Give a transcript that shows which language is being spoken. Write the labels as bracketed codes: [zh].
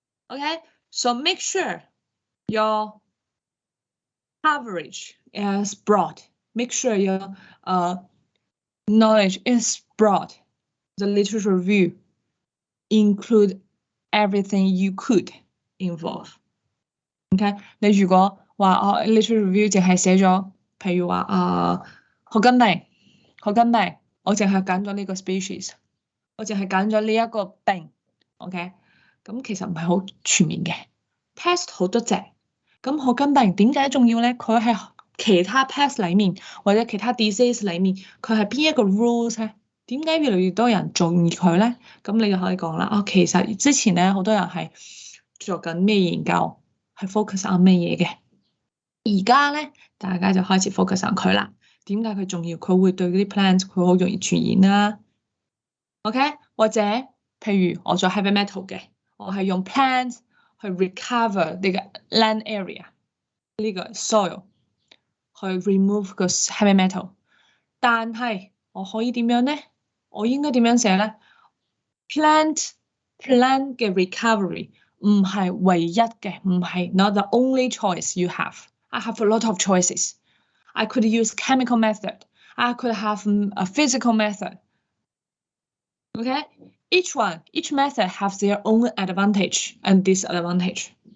[en] Okay, so make sure your coverage is broad. Make sure your knowledge is broad. The literature review include everything you could involve. [yue] OK， 你如果話literature review 淨係寫咗，譬如話學根病，我淨係揀咗呢個 species， 我淨係揀咗呢一個病 ，OK， 咁其實唔係好全面嘅 ，pest 好多隻，咁學根病點解重要咧？佢係其他 pest 裡面或者其他 disease 裡面，佢係邊一個 rules 咧？點解越嚟越多人中意佢咧？咁你就可以講啦，其實之前咧好多人係做緊咩研究，係 focus on 咩嘢嘅，而家咧大家就開始 focus on 佢啦。點解佢重要？佢會對嗰啲 plant 佢好容易傳染啦。OK， 或者譬如我做 heavy metal 嘅，我係用 plant 去 recover 呢個 land area 呢個 soil 去 remove 個 heavy metal， 但係我可以點樣咧？我應該點樣寫咧 ？plant 嘅 recovery 唔係唯一嘅，唔係 [en] not the only choice you have. I have a lot of choices. I could use chemical method. I could have a physical method. Okay, each method has their own advantage and disadvantage.